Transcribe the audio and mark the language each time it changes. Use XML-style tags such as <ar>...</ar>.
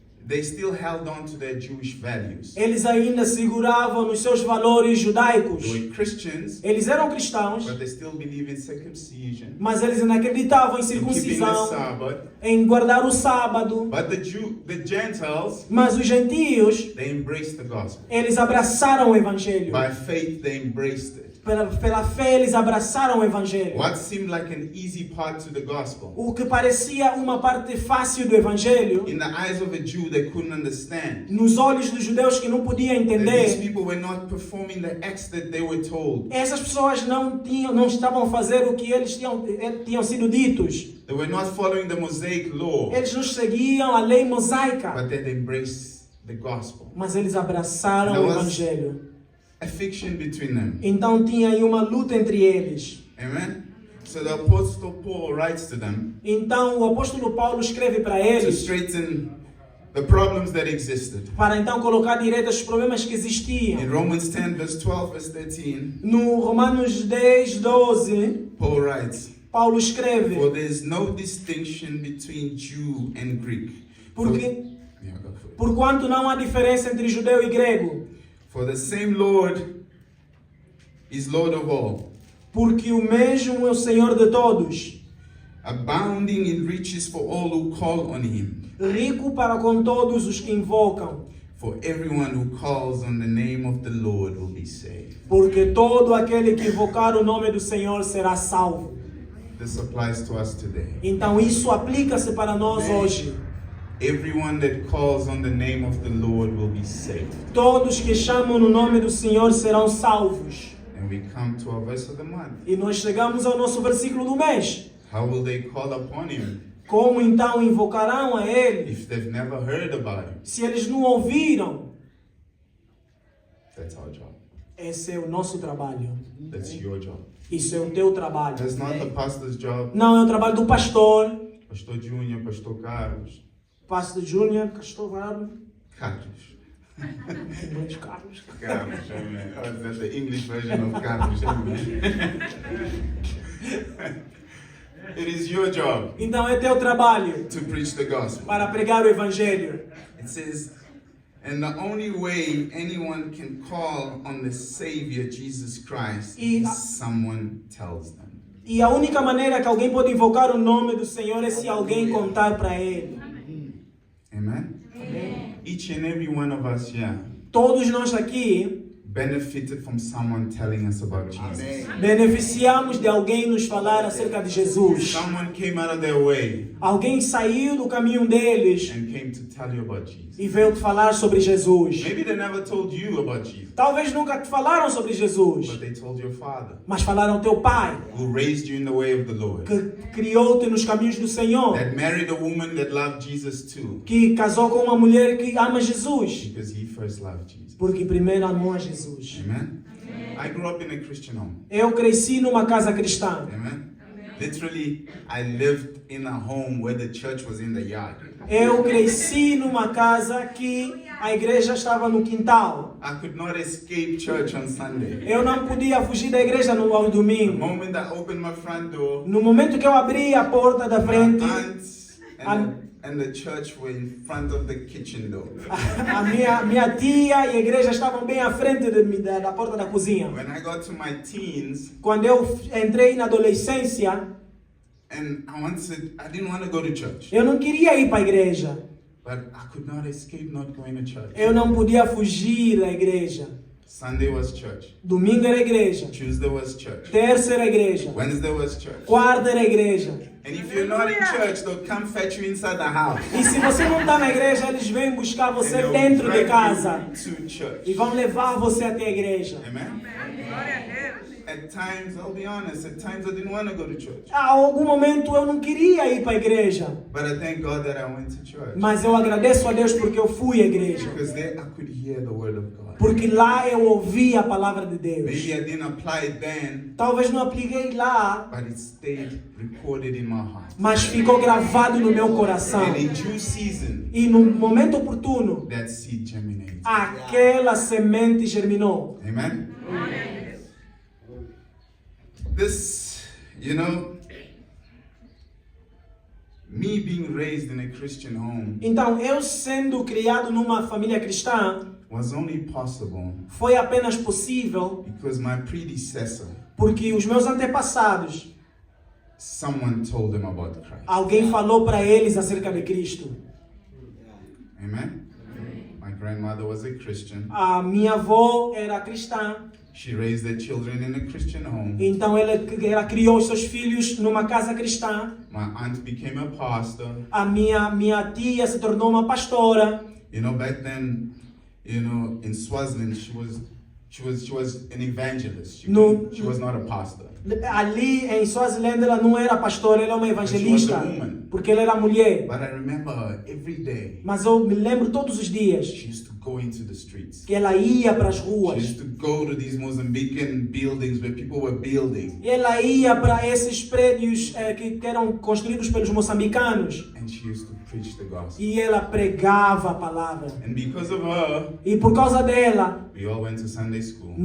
<en>they still held on to their Jewish values.</en> <pt>eles ainda seguravam nos seus valores judaicos.</pt> <en>They were Christians,</en> <pt>Eles eram cristãos,</pt> <en>but they still believe in circumcision,</en> <pt>mas eles ainda acreditavam em</pt> <en>in keeping the</en> <pt>circuncisão,</pt> <en>Sabbath.</en> <pt>em guardar o sábado.</pt> <en>But the Gentiles,</en> <pt>Mas os gentios,</pt> <en>they embraced the gospel.</en> <pt>eles abraçaram o evangelho.</pt> <en>By faith, they embraced it.</en> <pt>Pela fé, eles abraçaram o evangelho.</pt> <en>What seemed like an easy part to the gospel,</en> <pt>O que parecia uma parte fácil do evangelho,</pt> <en>in the eyes of a Jew, they couldn't understand.</en> <pt>nos olhos dos judeus que não podiam</pt> <en>That these</en> <pt>entender,</pt> <en>people were not performing the acts that they were told.</en> <pt>essas pessoas não estavam a fazer o que eles tinham sido ditos.</pt> <en>They were not following the Mosaic law,</en> <pt>Eles não seguiam a lei mosaica,</pt> <en>but they embraced the gospel.</en> <pt>mas eles abraçaram</pt> <en>There</en> <pt>o</pt> <en>was-</en> <pt>evangelho.</pt> <en>A fiction between them.</en> <pt>Então tinha aí uma luta entre eles.</pt> <en>Amen? So the Apostle Paul writes to them</en> <pt>Então o apóstolo Paulo escreve para</pt> <en>to</en> <pt>eles</pt> <en>straighten the problems that existed.</en> <pt>para então colocar direito os problemas que</pt> <en>In</en> <pt>existiam.</pt> <en>Romans 10, verse 12, verse 13,</en> <pt>No Romanos 10, 12,</pt> <en>Paul writes,</en> <pt>Paulo escreve:</pt> <en>"For there is no distinction between Jew and Greek."</en> <pt>Porque,</pt> <en>Yeah, go for it.</en> <pt>porquanto não há diferença entre judeu e grego,</pt> <en>For the same Lord is Lord of all,</en> <pt>porque o mesmo é o Senhor de todos,</pt> <en>abounding in riches for all who call on him.</en> <pt>rico para com todos os que invocam,</pt> <en>For everyone who calls on the name of the Lord will be saved.</en> <pt>porque todo aquele que invocar o nome do Senhor será salvo.</pt> <en>This applies to us today.</en> <pt>Então isso aplica-se para nós hoje.</pt> <en>Everyone that calls on the name of the Lord will be saved.</en> <pt>Todos que chamam no nome do Senhor serão salvos.</pt> <en>And we come to our verse of the month.</en> <pt>E nós chegamos ao nosso versículo do mês.</pt> <en>How will they call upon him</en> <pt>Como então invocarão a Ele</pt> <en>if they've never heard about him?</en> <pt>se eles não ouviram?</pt> <en>That's our job.</en> <pt>Esse é o nosso trabalho.</pt> <en>That's your job.</en> <pt>Isso é o teu trabalho.</pt> <en>That's not the pastor's job.</en> <pt>Não é o trabalho do pastor,</pt> <en>Pastor Junior, Pastor Carlos.</en> <pt>pastor Júnior, pastor Carlos, Carlos. Luiz Carlos. Carlos, amen.</pt> <en>Oh, is that the English version of Carlos? Amen. It is your job</en> <pt>Então é teu trabalho</pt> <en>to preach the gospel.</en> <pt>para pregar o evangelho.</pt> <en>It says, and the only way anyone can call on the Savior Jesus Christ is someone tells them.</en> <pt>E a única maneira que alguém pode invocar o nome do Senhor é se alguém contar para Ele.</pt> <en>Amen? Each and every one of us here</en> <pt>Todos nós aqui</pt> <en>benefited from someone telling us about Jesus.</en> <pt>Beneficiamos de alguém nos falar acerca de Jesus.</pt> <en>Someone came out of their way</en> <pt>Alguém saiu do caminho deles</pt> <en>and came to tell you about Jesus.</en> <pt>e veio te falar sobre Jesus.</pt> <en>Maybe they never told you about Jesus,</en> <pt>Talvez nunca te falaram sobre Jesus,</pt> <en>but they told your father,</en> <pt>mas falaram ao teu pai,</pt> <en>who raised you in the way of the Lord,</en> <pt>que criou-te nos caminhos do Senhor,</pt> <en>that married a woman that loved Jesus too,</en> <pt>que casou com uma mulher que ama Jesus,</pt> <en>because he first loved Jesus.</en> <pt>porque primeiro amou a Jesus.</pt> <en>Amen? I grew up in a Christian home.</en> <pt>Eu cresci numa casa cristã.</pt> <en>Amen? Literally, I lived in a home where the church was in the yard.</en> <pt>Eu cresci numa casa que a igreja estava no quintal.</pt> <en>I could not escape church on Sunday.</en> <pt>Eu não podia fugir da igreja no ao</pt> <en>The</en> <pt>domingo.</pt> <en>moment I opened my front door,</en> <pt>No momento que eu abri a porta da</pt> <en>my</en> <pt>frente,</pt> <en>aunts and the church were in front of the kitchen door.</en> <pt>a minha tia e a igreja estavam bem à frente da porta da cozinha.</pt> <en>When I got to my teens,</en> <pt>Quando eu entrei na adolescência,</pt> <en>and I didn't want to go to church,</en> <pt>eu não queria ir para a igreja.</pt> <en>but I could not escape not going to church.</en> <pt>Eu não podia fugir da igreja.</pt> <en>Sunday was church.</en> <pt>Domingo era igreja.</pt> <en>Tuesday was church.</en> <pt>Terça era igreja.</pt> <en>Wednesday was church.</en> <pt>Quarta era igreja.</pt> <en>And if you're not in church, they'll come fetch you inside the house.</en> <pt>E se você não está na igreja, eles vêm buscar</pt> <en>And</en> <pt>você</pt> <en>they'll</en> <pt>dentro de</pt> <en>drag</en> <pt>casa.</pt> <en>you to church.</en> <pt>E vão levar você até a igreja.</pt> <en>Amen? At times, I'll be honest, at times I didn't want to go to church.</en> <pt>A algum momento eu não queria ir para a igreja.</pt> <en>But I thank God that I went to church.</en> <pt>Mas eu agradeço a Deus porque eu fui à igreja.</pt> <en>Because there I could hear the word of God.</en> <pt>Porque lá eu ouvi a palavra de Deus.</pt> <en>Maybe I didn't apply it then,</en> <pt>Talvez não apliquei lá,</pt> <en>but it stayed recorded in my heart.</en> <pt>mas ficou gravado no meu coração.</pt> <en>And in due season,</en> <pt>E no momento oportuno,</pt> <en>that seed germinated.</en> <pt>aquela semente germinou.</pt> <en>Amen? This, me being raised in a Christian home</en> <pt>Então, eu sendo criado numa família cristã,</pt> <en>was only possible</en> <pt>foi apenas possível</pt> <en>because my predecessor,</en> <pt>porque os meus antepassados,</pt> <en>someone told them about Christ.</en> <pt>alguém falou para eles acerca de Cristo.</pt> <en>Amen? My grandmother was a Christian.</en> <pt>A minha avó era cristã,</pt> <en>She raised their children in a Christian home.</en> <pt>então ela criou os seus filhos numa casa cristã.</pt> <en>My aunt became a pastor.</en> <pt>A minha tia se tornou uma pastora.</pt> <en>Back then, in Swaziland, she was an evangelist. She was not a pastor.</en> <pt>Ali em Swaziland ela não era pastora, ela era uma evangelista,</pt> <en>She was a woman.</en> <pt>porque ela era mulher.</pt> <en>But I remember her every day.</en> <pt>Mas eu me lembro todos os dias</pt> <en>She used to go into the streets.</en> <pt>que ela ia para as</pt> <en>She</en> <pt>ruas.</pt> <en>used to go to these Mozambican buildings where people were building.</en> <pt>Ela ia para esses prédios que eram construídos pelos moçambicanos.</pt> <en>And she used to preach the gospel.</en> <pt>E ela pregava a palavra.</pt> <en>And because of her,</en> <pt>E por causa dela,</pt> <en>we all went to Sunday school.</en>